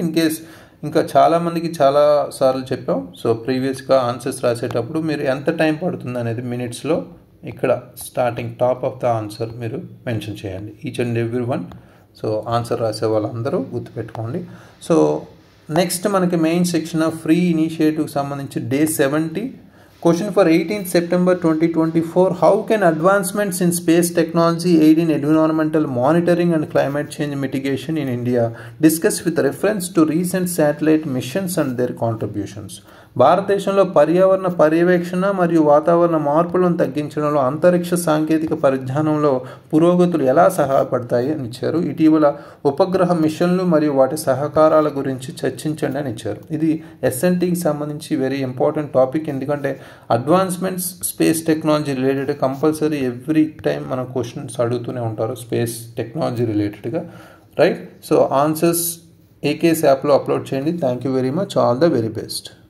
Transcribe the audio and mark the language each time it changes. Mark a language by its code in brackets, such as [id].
[te] In case ఇంకా చాలామందికి చాలా సార్లు చెప్పాం. సో ప్రీవియస్గా ఆన్సర్స్ రాసేటప్పుడు మీరు ఎంత టైం పడుతుంది అనేది మినిట్స్లో ఇక్కడ starting top of the answer మీరు మెన్షన్ చేయండి, [en] Each and every one. [te] So answer రాసే వాళ్ళందరూ గుర్తుపెట్టుకోండి. సో నెక్స్ట్ మనకి మెయిన్ సెక్షన్ ఆఫ్ ఫ్రీ ఇనిషియేటివ్కి సంబంధించి day 70. [en] Question for 18th September 2024. How can advancements in space technology aid in environmental monitoring and climate change mitigation in India? Discuss with reference to recent satellite missions and their contributions. [te] భారతదేశంలో పర్యావరణ పర్యవేక్షణ మరియు వాతావరణ మార్పులను తగ్గించడంలో అంతరిక్ష సాంకేతిక పరిజ్ఞానంలో పురోగతులు ఎలా సహాయపడతాయి అని ఇచ్చారు. ఇటీవల ఉపగ్రహ మిషన్లు మరియు వాటి సహకారాల గురించి చర్చించండి అని ఇచ్చారు. ఇది ఎస్ఎన్టీకి సంబంధించి వెరీ ఇంపార్టెంట్ టాపిక్. ఎందుకంటే advancements space technology related compulsory every time మన క్వశ్చన్స్ అడుగుతూనే ఉంటారు స్పేస్ టెక్నాలజీ రిలేటెడ్గా, రైట్? సో ఆన్సర్స్ ఏకేఎస్ యాప్లో అప్లోడ్ చేయండి. [en] Thank you very much. All the very best.